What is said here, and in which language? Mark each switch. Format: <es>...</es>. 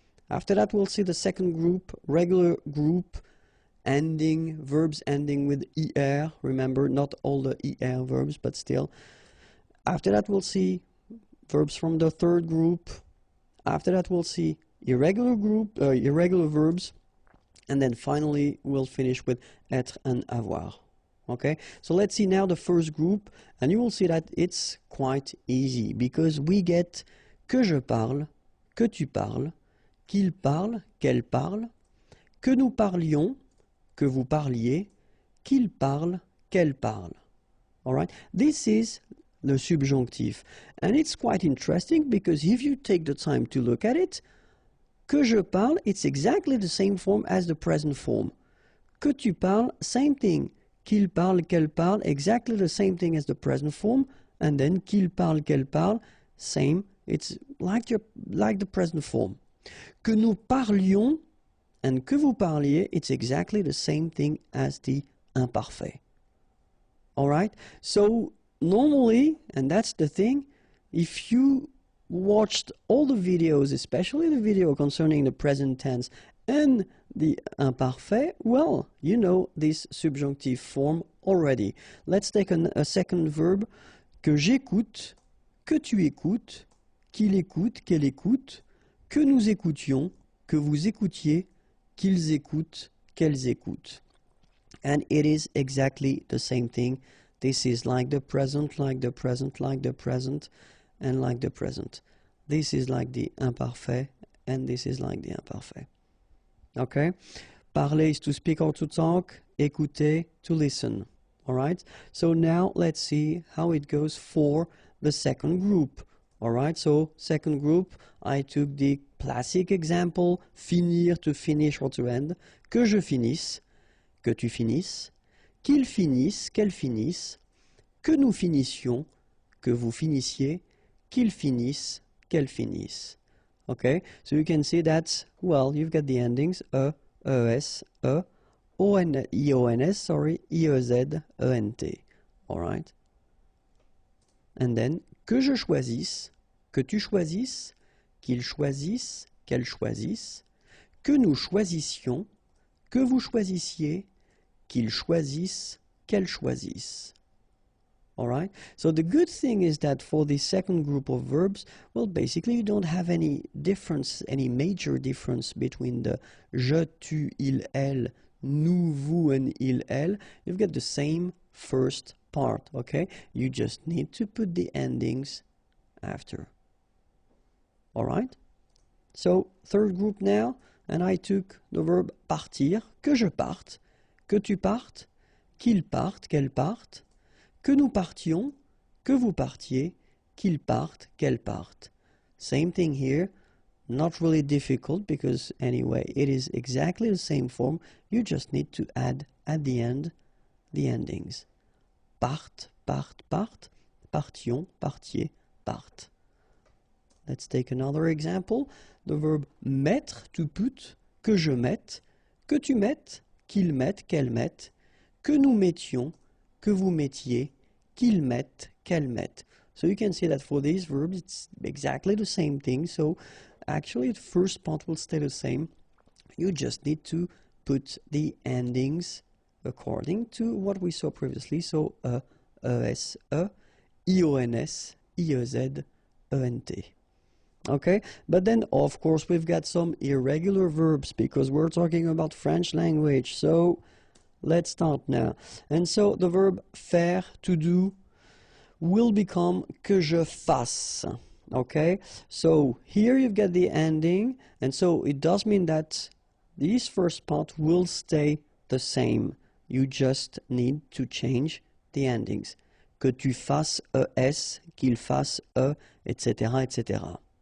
<en>After that, we'll see the second group, regular group ending, verbs ending with er. Remember, not all the er verbs, but still. After that, we'll see verbs from the third group. After that, we'll see irregular verbs. And then finally, we'll finish with être and avoir. Okay, so let's see now the first group, and you will see that it's quite easy because we get</en> <fr>que je parle, que tu parles, qu'il parle, qu'elle parle,</fr> <en>que nous parlions, que vous parliez, qu'il parle, qu'elle parle. All right, this is the subjunctive, and it's quite interesting because if you take the time to look at it,</en> <fr>que je parle,</fr> <en>it's exactly the same form as the present form.</en> <fr>Que tu parles,</fr> <en>same thing.</en> <fr>Qu'il parle, qu'elle parle,</fr> <en>exactly the same thing as the present form, and then qu'il parle, qu'elle parle, same. It's like the present form.</en> <fr>Que nous parlions</fr> <en>and</en> <fr>que vous parliez,</fr> <en>it's exactly the same thing as the imparfait. All right. So normally, and that's the thing, if you watched all the videos, especially the video concerning the present tense and the imparfait, well, you know this subjunctive form already. Let's take a second verb.</en> <fr>Que j'écoute, que tu écoutes, qu'il écoute, qu'elle écoute, que nous écoutions, que vous écoutiez, qu'ils écoutent, qu'elles écoutent.</fr> <en>And it is exactly the same thing. This is like the present, like the present, like the present, and like the present. This is like the imparfait, and this is like the imparfait. Okay? Parler is to speak or to talk. Écouter, to listen. All right? So now let's see how it goes for the second group. All right? So second group, I took the classic example, finir, to finish or to end.</en> <fr>Que je finisse, que tu finisses, qu'il finisse, qu'elle finisse, que nous finissions, que vous finissiez, qu'il finisse, qu'elle finisse.</fr> <en>Okay, so you can see that, well, you've got the endings es, ions, sorry, iez, ent. All right.</en> <fr>And then, que je choisisse, que tu choisisses, qu'il choisisse, qu'elle choisisse, que nous choisissions, que vous choisissiez, qu'il choisisse, qu'elle choisisse.</fr> <en>All right. So the good thing is that for the second group of verbs, well, basically you don't have any difference, any major difference between the je, tu, il, elle, nous, vous, and il, elle. You've got the same first part, okay? You just need to put the endings after. All right. So third group now, and I took the verb partir,</en> <fr>que je parte, que tu partes, qu'il parte, qu'elle parte, que nous partions, que vous partiez, qu'il parte, qu'elle parte.</fr> <en>Same thing here, not really difficult because anyway, it is exactly the same form. You just need to add at the end the endings.</en> <fr>Parte, part, part, partions, partiez, parte.</fr> <en>Let's take another example. The verb mettre, to put,</en> <fr>que je mette, que tu mettes, qu'il mette, qu'elle mette, que nous mettions, que vous mettiez, qu'il mette, qu'elle mette.</fr> <en>So you can see that for these verbs, it's exactly the same thing. So actually, the first part will stay the same. You just need to put the endings according to what we saw previously. So es, ions, iez, ent. Okay, but then of course we've got some irregular verbs because we're talking about French language. So let's start now. And so the verb faire, to do, will become</en> <fr>que je fasse.</fr> <en>Okay, so here you've got the ending, and so it does mean that this first part will stay the same. You just need to change the endings.</en> <fr>Que tu fasses es, qu'il fasse etc., etc.</fr>